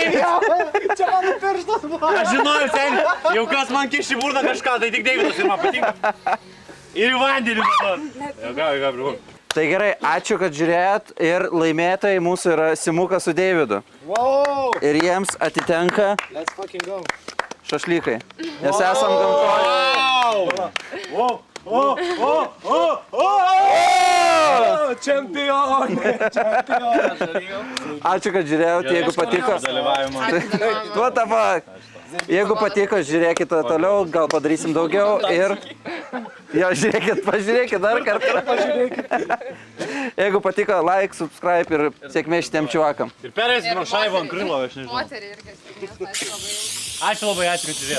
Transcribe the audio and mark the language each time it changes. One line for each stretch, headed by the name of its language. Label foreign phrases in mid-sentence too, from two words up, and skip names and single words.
Lithuanian: Čia mano pirštas buvo. Aš žinojau, seniai, jau kas man kiši burną kažką, tai tik Davidas ir man patinka. Ir į vandenį dabar. Jau. Tai gerai, ačiū, kad žiūrėjot ir laimėtojai mūsų yra Simukas su Deividu. Wow. Ir jiems atitenka
English: Let's fucking go.
Lithuanian: šašlykai. Nes esam gamtoje. Wow! Čia Čempionė. Ačiū, kad žiūrėjote, jeigu patiko.
English: What the fuck?
Lithuanian: Jeigu patiko, žiūrėkite toliau, gal padarysim daugiau ir... Jo, žiūrėkit, pažiūrėkit dar kartą. Jeigu patiko,
English: like, subscribe
Lithuanian: ir sėkmė šitiem čiuakam. Ir perėsim nuo šaivo ant krilo, aš nežinau. Moterį irgi stebės, Ačiū labai, kad žiūrėt.